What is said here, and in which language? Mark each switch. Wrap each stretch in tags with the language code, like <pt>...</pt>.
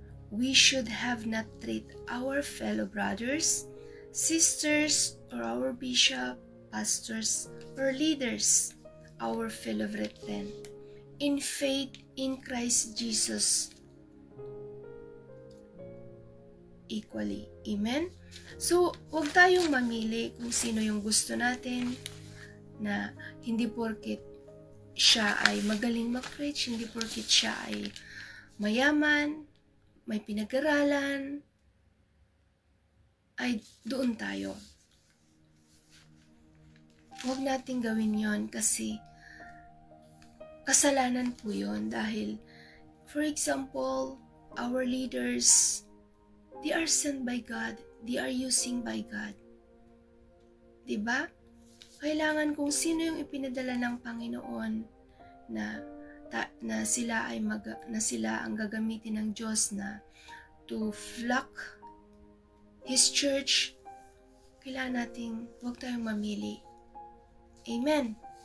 <en>We should have not treat our fellow brothers, sisters, or our bishop, pastors, or leaders our fellow brethren in faith in Christ Jesus equally. Amen?</en> <tl>So, huwag tayong mamili kung sino yung gusto natin, na hindi porket siya ay magaling mag-preach, hindi porket siya ay mayaman, may pinag-aralan, ay doon tayo. Huwag natin gawin yon kasi kasalanan po yun dahil,</tl> <en>for example, our leaders, they are sent by God, they are using by God.</en> <tl>Diba? Kailangan kung sino yung ipinadala ng Panginoon na sila ang gagamitin ng Diyos na</tl> <en>to flock His church,</en> <tl>kailangan nating huwag tayong mamili. Amen.</tl>